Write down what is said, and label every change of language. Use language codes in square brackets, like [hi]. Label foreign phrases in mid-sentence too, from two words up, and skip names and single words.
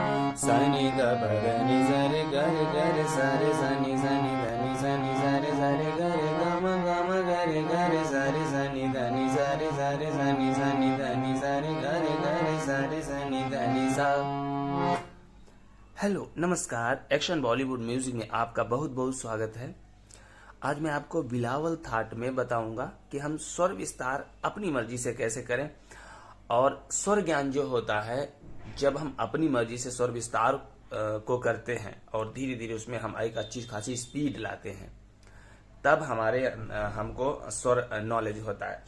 [hi] सनि द प द नि सा रे ग रे ग रे सा रे सा नि ध नि सा रे ग रे ग म ग रे ग रे सा रे सा नि ध नि सा रे सा नि ध नि सा रे ग रे सा नि ध नि सा। हेलो नमस्कार, एक्शन बॉलीवुड म्यूजिक में आपका बहुत बहुत स्वागत है। आज मैं आपको बिलावल थाट में बताऊंगा कि हम स्वर विस्तार अपनी मर्जी से कैसे करें, और स्वर ज्ञान जो होता है जब हम अपनी मर्जी से स्वर विस्तार को करते हैं और धीरे धीरे उसमें हम एक अच्छी खासी स्पीड लाते हैं, तब हमको स्वर नॉलेज होता है।